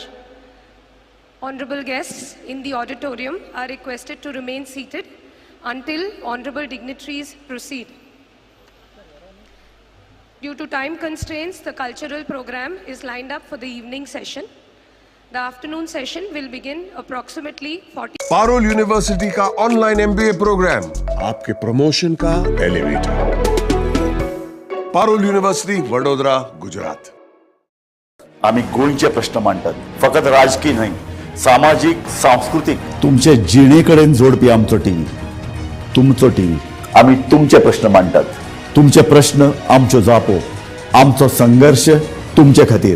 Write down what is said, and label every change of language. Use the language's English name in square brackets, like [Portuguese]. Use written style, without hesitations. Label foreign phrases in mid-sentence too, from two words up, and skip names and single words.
[English] Honorable guests in the auditorium are requested to remain seated until honorable dignitaries proceed. Due to time constraints, the cultural program is lined up for the evening session. The afternoon session will begin approximately 40. [Hindi] पारोल यूनिवर्सिटी का [English] online MBA program [Hindi] आपके प्रमोशन का एलिवेटर. पारोल यूनिवर्सिटी वडोदरा, गुजरात. [Konkani] आम्ही गोंयचे प्रश्न मांडतात, फकत राजकीय न्हय, सामाजिक सांस्कृतिक. तुमचे जिणेकडेन जोडपी आमचो टीव्ही, तुमचो टीव्ही. आम्ही तुमचे प्रश्न मांडतात. तुमचे प्रश्न आमच्यो जापो, आमचो संघर्ष तुमचे खातीर.